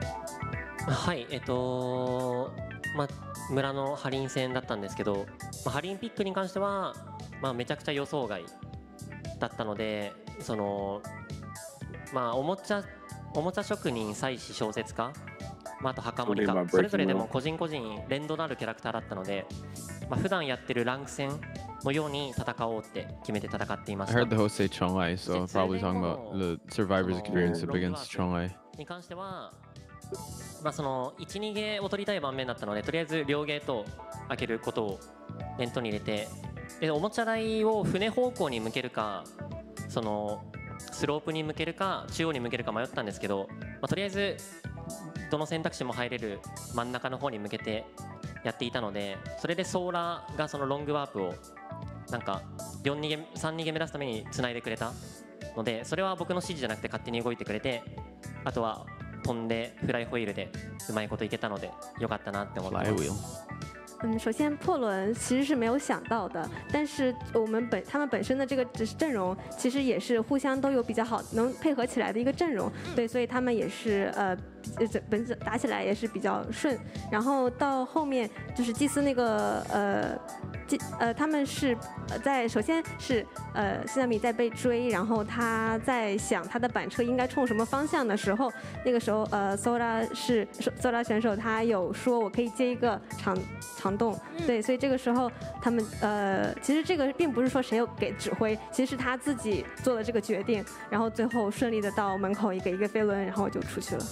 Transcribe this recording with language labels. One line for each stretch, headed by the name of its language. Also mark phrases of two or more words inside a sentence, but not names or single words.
Japanese: はい、 村のハリン戦だったんですけど、ハリンピックに関しては、めちゃくちゃ予想外だったので、おもちゃ職人、祭司、小説家、あと墓守家、それぞれでも個人個人連動のあるキャラクターだったので、普段やってるランク戦のように戦おうって決めて戦っていました。
English: I heard the host say Chongai, so probably talking about the survivor's experience up against Chongai.
Japanese: に関しては、その1、2ゲーを取りたい盤面だったので、とりあえず両ゲート開けることを念頭に入れて、でおもちゃ台を船方向に向けるか、そのスロープに向けるか中央に向けるか迷ったんですけど、とりあえずどの選択肢も入れる真ん中の方に向けてやっていたので、それでソーラーがそのロングワープをなんか3逃げ目出すためにつないでくれたので、それは僕の指示じゃなくて勝手に動いてくれて、あとは飛んでフライホイールでうまいこといけたのでよかったなって思ってます。
Chinese: 首先破轮其实是没有想到的，但是他们本身的这个阵容其实也是互相都有比较好能配合起来的一个阵容，对，所以他们也是打起来也是比较顺。然后到后面就是祭司那个他们是首先是西纳米在被追，然后他在想他的板车应该冲什么方向的时候，那个时候Sora 选手他有说我可以接一个长洞，对，所以这个时候他们其实这个并不是说谁有给指挥，其实是他自己做了这个决定，然后最后顺利的到门口一个飞轮，然后就出去了。